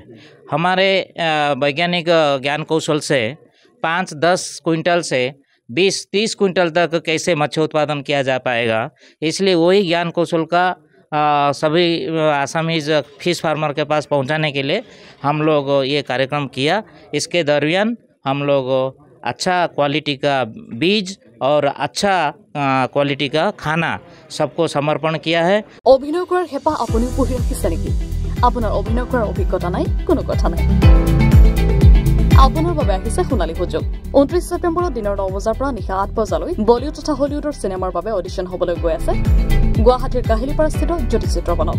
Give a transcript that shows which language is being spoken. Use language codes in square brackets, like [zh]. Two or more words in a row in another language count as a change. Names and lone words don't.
[hi] हमारे वैज्ञानिक ज्ञान कौशल से 5-10 क्विंटल से 20-30 क्विंटल तक कैसे मत्स्य उत्पादन किया जा पाएगा, इसलिए वही ज्ञान कौशल का सभी [en] Assamese fish farmer [hi] के पास पहुंचाने के लिए हम लोग ये कार्यक्रम किया। इसके दरमियान हम लोग अच्छा क्वालिटी का बीज और अच्छा क्वालिटी का खाना सबको समर्पण किया है। [as] অভিনয় কৰাৰ হেঁপাহ আপুনি পঢ়ি ৰাখিছে নেকি? আপোনাৰ অভিনয় কৰাৰ অভিজ্ঞতা নাই? কোনো কথা নাই। আপোনাৰ বাবে আহিছে সোণালী সুযোগ। 29 ছেপ্টেম্বৰত দিনৰ 9 বজাৰ পৰা নিশা 8 বজালৈ বলিউড তথা হলিউডৰ চিনেমাৰ বাবে অডিশ্যন হ'বলৈ গৈ আছে গুৱাহাটীৰ কাহিলীপাৰাস্থিত জ্যোতি চিত্ৰবনত।